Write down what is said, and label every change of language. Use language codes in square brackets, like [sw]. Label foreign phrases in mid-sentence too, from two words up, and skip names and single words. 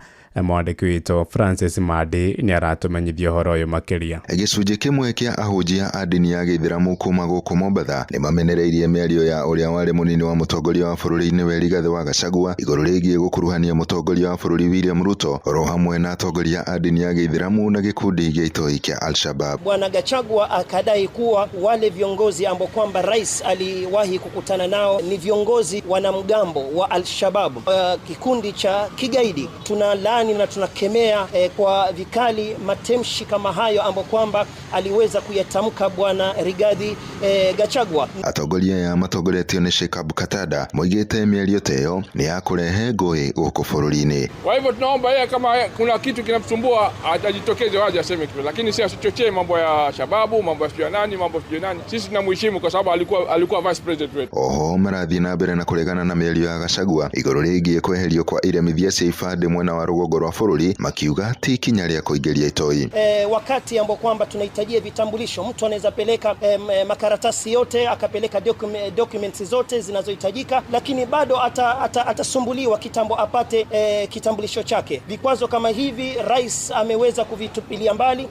[ki] Mwandĩki witũ Francis Madi nĩ aratũmenyithia ũhoro ũyũ makĩria. Gĩcunjĩ kĩmwe kĩa ahunjia a ndini ya Gĩithĩramu kuma gũkũ Mombatha nĩ mamenereirie mĩario ya ũrĩa warĩ mũnini wa mũtongoria wa bũrũri-inĩ we Rigathĩ wa Gachagua igũrũ rĩgiĩ gũkuruhania mũtongoria wa bũrũri William Ruto oro hamwe na atongoria a ndini ya Gĩithĩramu na gĩkundi gĩa itoi kĩa Al-Shabab. [sw] Bwana Gachagua akadai kuwa wale viongozi ambao kwamba rais aliwahi kukutana nao ni viongozi wanamgambo wa Al-Shabab, kikundi cha kigaidi. Tunalaani na tunakemea kwa vikali matamshi kama hayo ambayo kwamba aliweza kuyatamka Bwana Rigathĩ Gachagua. [ki] Atongoria ya matongoretio nĩ Sheikh Abu Katada moigĩte mĩario ta ĩyo nĩ ya kũrehe ngũĩ gũkũ bũrũri-inĩ. [sw] Kwa hivyo tunaomba yeye kama kuna kitu kinamsumbua ajitokeze waje aseme kitu, lakini si asichochee mambo ya shababu, mambo ya nani, mambo ya nani. Sisi tunamheshimu kwa sababu alikuwa [en] vice president [sw] wetu. [ki] Oho marathiĩ na mbere na kũregana na mĩario ya Gachagua igũrũ rĩgiĩ kweherio kwa iremithia cia ibandĩ mwena wa rũgongo rwa bũrũri, makiuga ti ikinya rĩa kũingĩria itoi. [sw] Wakati ambao kwamba tunahitajia vitambulisho, mtu anaweza peleka makaratasi yote, akapeleka documents zote zinazohitajika, lakini bado atasumbuliwa kitambo apate kitambulisho chake. Vikwazo kama hivi rais ameweza kuvitupilia mbali.